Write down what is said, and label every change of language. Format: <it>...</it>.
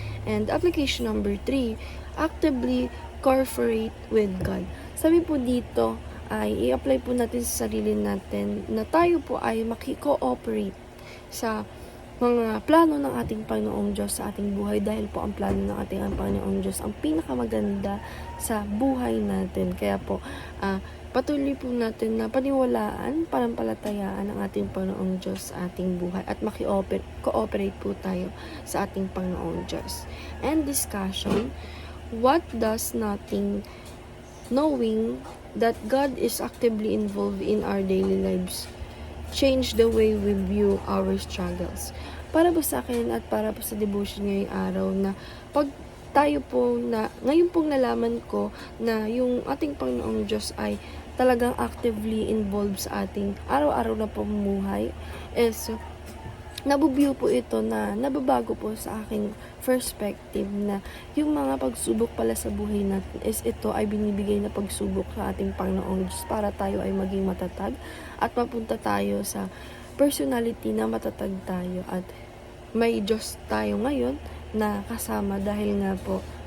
<en>And application number 3, actively cooperate with God.</en> <tl>Sabi po dito ay i-apply po natin sa sarili natin na tayo po ay maki-cooperate sa mga plano ng ating Panginoong Diyos sa ating buhay, dahil po ang plano ng ating Panginoong Diyos ang pinakamaganda sa buhay natin. Kaya po patuloy po natin na paniwalaan, panampalatayaan ang ating Panginoong Diyos sa ating buhay at maki-cooperate po tayo sa ating Panginoong Diyos.</tl> <en>And discussion, what does knowing that God is actively involved in our daily lives change the way we view our struggles?</en> <tl>Para po sa akin at para po sa devotion ngayong araw na pag tayo po na, ngayon pong nalaman ko na yung ating Panginoong Diyos ay talagang</tl> <en>actively involved</en> <tl>sa ating araw-araw na pamumuhay, is nabubiyo po ito na nababago po sa aking perspective na yung mga pagsubok pala sa buhay natin is ito ay binibigay na pagsubok sa ating Panginoong Diyos para tayo ay maging matatag at mapunta tayo sa personality na matatag tayo at may Diyos tayo ngayon na kasama dahil nga po</tl>